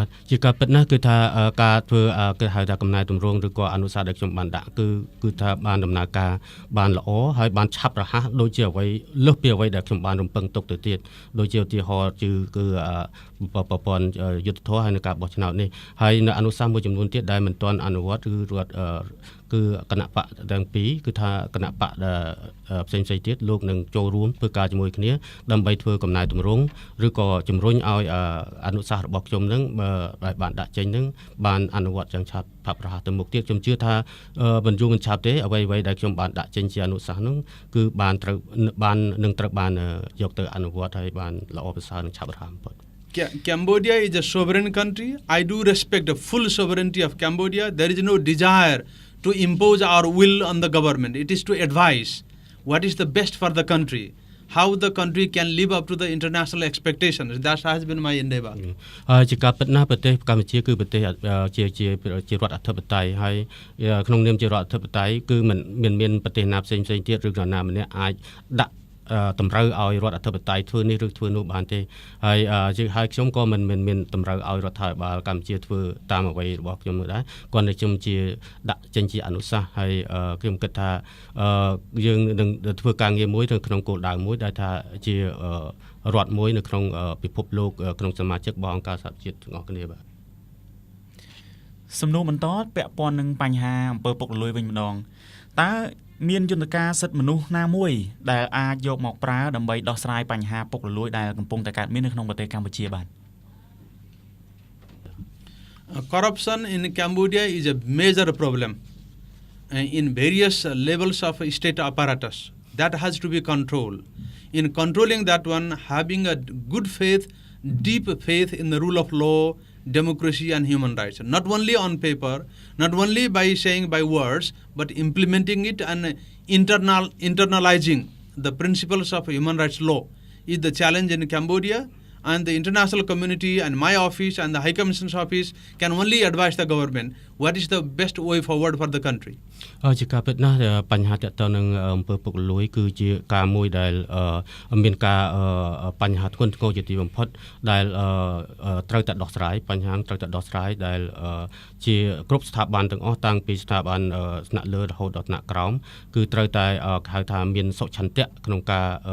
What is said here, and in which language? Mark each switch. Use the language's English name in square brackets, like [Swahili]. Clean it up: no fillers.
[Khmer] ជាការពិតណាស់គឺថាការធ្វើគេហៅថាកំណែទម្រង់ឬក៏អនុសាសន៍ដែលខ្ញុំបានដាក់គឺថាបានដំណើរការបានល្អហើយបានឆាប់រហ័សដូចជាអ្វីលើសពីអ្វីដែលខ្ញុំបានរំពឹងទុកទៅទៀតដូចជាឧទាហរណ៍គឺប្រព័ន្ធយុទ្ធធម៌ហើយនៅការបោះឆ្នោតនេះហើយនៅអនុសាសន៍មួយចំនួនទៀតដែលមិនទាន់អនុវត្តគឺគណៈបកទាំងពីរគឺថាគណៈបក ផ្សេងៗទៀតលោកនឹងចូលរួមធ្វើការជាមួយគ្នាដើម្បីធ្វើកំណែទម្រង់ឬក៏ជំរុញឲ្យអនុសាសន៍របស់ខ្ញុំនឹងដែលបានដាក់ចេញនឹងបានអនុវត្តយ៉ាងឆាប់ផាប់រហ័សទៅមុខទៀតខ្ញុំជឿថាមិនយូរមិនឆាប់ទេអ្វីដែលខ្ញុំបានដាក់ចេញជាអនុសាសន៍នោះគឺបានត្រូវបានយកទៅអនុវត្តហើយបានល្អប្រសើរនិងឆាប់រហ័សបំផុត [English] Cambodia is a sovereign country. I do respect the full sovereignty of Cambodia. There is no desire to impose our will on the government. It is to advise what is the best for the country, how the country can live up to the international expectations. That has been my endeavor. [Khmer] ជាការពិតណាស់ប្រទេសកម្ពុជាគឺប្រទេសជារដ្ឋអធិបតេយ្យហើយក្នុងនាមជារដ្ឋអធិបតេយ្យគឺមិនមានប្រទេសណាផ្សេងទៀតឬក៏ណាម្នាក់អាចដាក់តម្រូវឲ្យរដ្ឋអធិបតេយ្យធ្វើនេះឬធ្វើនោះបានទេហើយខ្ញុំក៏មិនមានតម្រូវឲ្យរដ្ឋាភិបាលកម្ពុជាធ្វើតាមអ្វីរបស់ខ្ញុំនោះដែរគាត់តែខ្ញុំជាដាក់ចេញជាអនុសាសន៍ហើយខ្ញុំគិតថា យើងនឹងធ្វើការងារមួយនៅក្នុងគោលដៅមួយដែលថាជារដ្ឋមួយនៅក្នុងពិភពលោកក្នុងសមាជិករបស់អង្គការសហប្រជាជាតិទាំងអស់គ្នាបាទ សំណួរបន្តពាក់ព័ន្ធនឹងបញ្ហាអំពើពុករលួយវិញម្ដងតើមានយន្តការសិទ្ធិមនុស្សណាមួយដែលអាចយកមកប្រើដើម្បីដោះស្រាយបញ្ហាពុករលួយដែលកំពុងតែកើតមាននៅក្នុងប្រទេសកម្ពុជាបាទ [English] Corruption in Cambodia is a major problem in various levels of state apparatus. That has to be controlled. In controlling that one, having a good faith, deep faith in the rule of law, democracy and human rights, not only on paper, not only by saying by words, but implementing it and internalizing the principles of human rights law is the challenge in Cambodia. And the international community and my office and the High Commission's office can only advise the government what is the best way forward for the country. [Khmer] ជាការពិតណាស់បញ្ហាទាក់ទងនឹងអំពើពុករលួយគឺជាការមួយដែលមានការបញ្ហាធ្ងន់ធ្ងរជាទីបំផុតដែលត្រូវតែដោះស្រាយបញ្ហាត្រូវតែដោះស្រាយដែលជាគ្រប់ស្ថាប័នទាំងអស់តាំងពីស្ថាប័នថ្នាក់លើរហូតដល់ថ្នាក់ក្រោមគឺត្រូវតែហៅថាមានសុឆន្ទៈក្នុងការ